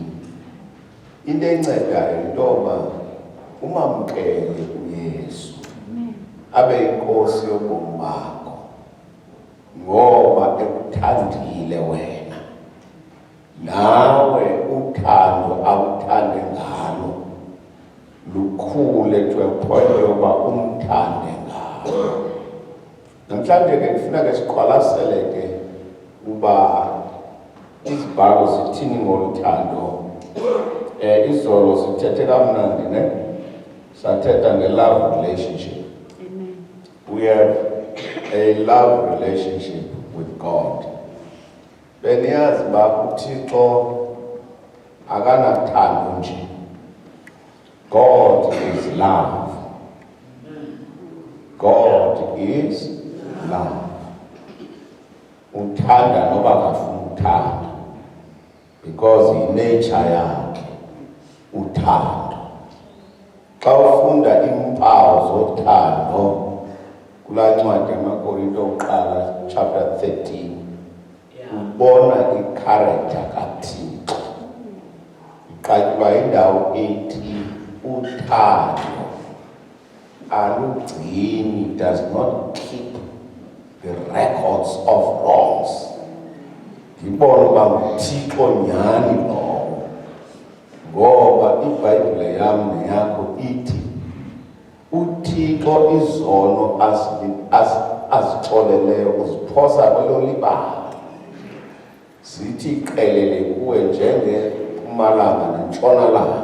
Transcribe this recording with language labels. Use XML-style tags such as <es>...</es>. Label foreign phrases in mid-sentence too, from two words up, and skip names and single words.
<xh>Into encedayo intoba umamkele uYesu abe inkosi yobomi bakho, ngoba ekuthandile wena, nawe uthando akuthande ngalo lukhule</xh> <en>to a point</en> <xh>yoba umthande ngalo. Namhlanje ke kufuneka siqwalasele ke uba izibhalo zithini ngoluthando. Izolo sithethe kamnandi ne, sathetha nge-</xh> <en>love relationship.</en> <xh>Amen.</xh> <en>We have a love relationship with God.</en> <xh>Beniyazi ba uThixo akanathando nje.</xh> <en>God is love. God is love.</en> <xh>Uthanda noba akafuna uthanda, because i-nature yakhe uthando. Xa ufunda iimpawu zothando kulaa ncwadi yamaKorinto okuqala chapter 13, ubona i-character kaThixo. Iqatyulwa indawo ethi uthando alugcini,</xh> <en>does not keep the records of wrongs.</en> <xh>Ngibona uba nguThixo nyhani lowo, ngoba iBhayibhile yam neyakho ithi uThixo izono azixoleleyo uziphosa kwelo libala, zithi qelele kuwe njengempumalanga nentshonalanga.</xh>